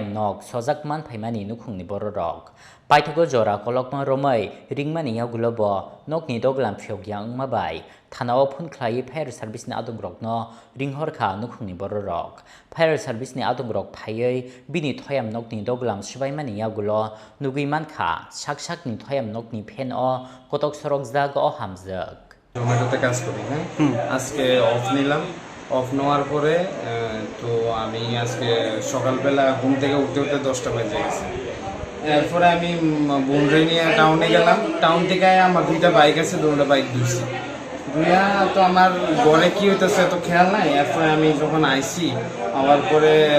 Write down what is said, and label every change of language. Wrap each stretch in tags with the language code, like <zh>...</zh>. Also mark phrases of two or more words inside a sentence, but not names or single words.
<trp>nok sojak man phaimani nukhungni bororok paithago jora kolokma romai ringmani yagulo bo nokni doglam phyogyang mabai thanao phun khlai</trp> <en>fire service</en> <trp>ni adungrok no ringhor kha nukhungni bororok</trp> <en>fire service</en> <trp>ni adungrok phaiei bini thoyam nokni doglam sibaimani yagulo nugiman kha saksak ni thoyam nokni phen o kotok sorok jag o hamjak</trp> <bn>জোম্যাটোতে কাজ করি হ্যাঁ আজকে অফ নিলাম অফ নেওয়ার পরে তো আমি আজকে সকালবেলা ঘুম থেকে উঠতে উঠতে 10টা বেজে গেছে এরপরে আমি বোনরে নিয়ে টাউনে গেলাম টাউন থেকে আমার 2টা বাইক আছে 2টা বাইক ধুইছি ধুইয়া তো আমার ঘরে কি হইতেছে এত খেয়াল নাই এরপরে আমি যখন আইছি আবার পরে</bn>